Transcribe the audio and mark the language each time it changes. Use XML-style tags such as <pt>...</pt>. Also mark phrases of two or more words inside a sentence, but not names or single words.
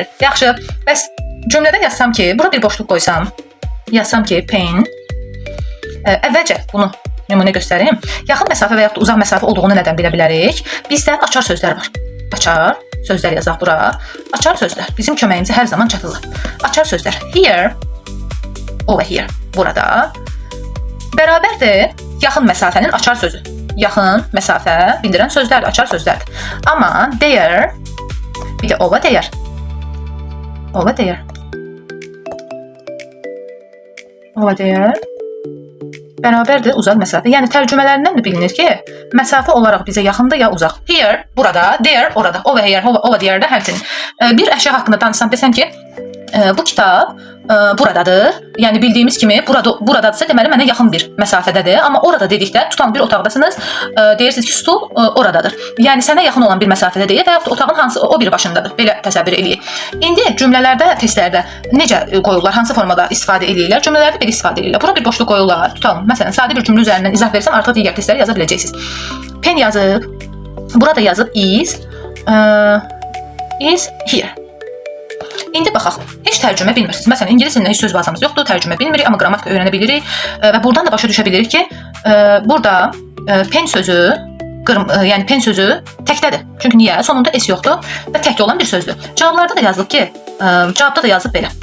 <az>Yaxşı, bəs cümlədə yazsam ki, burada bir boşluq qoysam, yazsam ki, pen, əvvəlcə bunu nümunə göstərim. Yaxın məsafə və yaxud da uzaq məsafə olduğunu nədən bilə bilərik? Bizdə açar sözlər var. Açar sözlər yazaq bura. Açar sözlər bizim köməyimizə hər zaman çatırlar. Açar sözlər</az> <en>here, over here,</en> <az>burada bərabərdir yaxın məsafənin açar sözü. Yaxın məsafə bildirən sözlərdir, açar sözlərdir. Amma there, bir də</az> <en>over there</en> <az>bərabərdir uzaq məsafə. Yəni tərcümələrindən də bilinir ki, məsafə olaraq bizə yaxındır ya uzaq. Here, burada, there, orada,</az> <en>over here, over there</en> <az>də həmçinin. Bir əşya haqqında danışsam desəm ki, bu kitab buradadır. Yəni bildiyimiz kimi buradadırsa deməli mənə yaxın bir məsafədədir. Amma orada dedikdə tutan bir otaqdasınız, deyirsiniz ki, stul oradadır. Yəni sənə yaxın olan bir məsafədə deyil və yaxud otağın hansı o bir başındadır. Belə təsəvvür eləyin. İndi cümlələrdə, testlərdə necə qoyurlar, hansı formada istifadə edirlər? Cümlələrdə belə istifadə edirlər. Bura bir boşluq qoyurlar. Tutalım, məsələn, sadə bir cümlə üzərindən izah versən, artıq digər testləri yaza biləcəksiniz. Pen yazıb, burada yazıb</az> <en>is here.</en> <az>İndi baxaq. Heç tərcümə bilmirsiniz. Məsələn, ingilis dilində heç söz bazamız yoxdur, tərcümə bilmirik, amma qrammatika öyrənə bilirik və buradan da başa düşə bilirik ki, burada pen sözü, yəni pen sözü təkdədir. Çünki niyə? Sonunda s yoxdur və tək olan bir sözdür. Cavablarda da yazılıb ki, cavabda da yazılıb belə.</az>